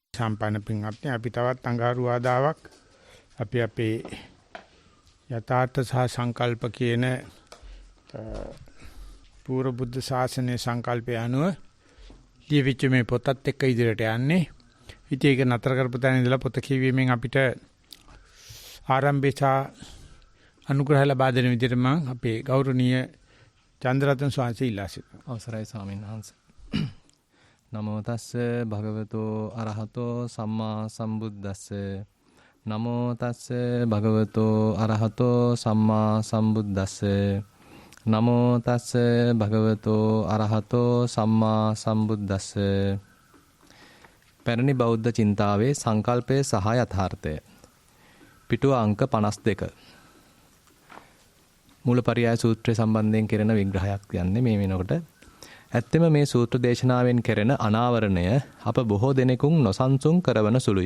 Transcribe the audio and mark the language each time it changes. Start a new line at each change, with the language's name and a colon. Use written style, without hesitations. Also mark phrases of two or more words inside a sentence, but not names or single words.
Sinhala: සම්පන්න පින්වත්නි අපි තවත් අඟහරු ආදාවක් අපි අපේ යථාර්ථ සහ සංකල්ප කියන පූර්ව බුද්ධ ශාසනයේ සංකල්පය අනුව ලියවිච්ච මේ පොතත් එක්ක ඉදිරියට යන්නේ. ඉතින් ඒක නතර කරපු තැන ඉඳලා පොත කියවීමෙන් අපිට ආරම්භය අනුග්‍රහ ලබා දෙන විදිහට මම අපේ ගෞරවනීය චන්ද්‍රරත්න ස්වාමීන් ඉල්ලා සිටිනවා. අවසරයි ස්වාමීන් වහන්සේ.
Pali: නමෝ තස්ස භගවතෝ අරහතෝ සම්මා සම්බුද්දස්ස. නමෝ තස්ස භගවතෝ අරහතෝ සම්මා සම්බුද්දස්ස. නමෝ තස්ස භගවතෝ අරහතෝ සම්මා සම්බුද්දස්ස.
Sinhala: පැරණි බෞද්ධ චින්තාවේ සංකල්පය සහ යථාර්ථය. පිටුව අංක 52. මූලපරියාය සූත්‍රය සම්බන්ධයෙන් කෙරෙන විග්‍රහයක් යන්නේ මේ වෙනකොට. ඇත්තෙම මේ සූත්‍ර දේශනාවෙන් කෙරෙන අනාවරණය අප බොහෝ දෙනෙකුන් නොසන්සුන් කරවන සුළුය.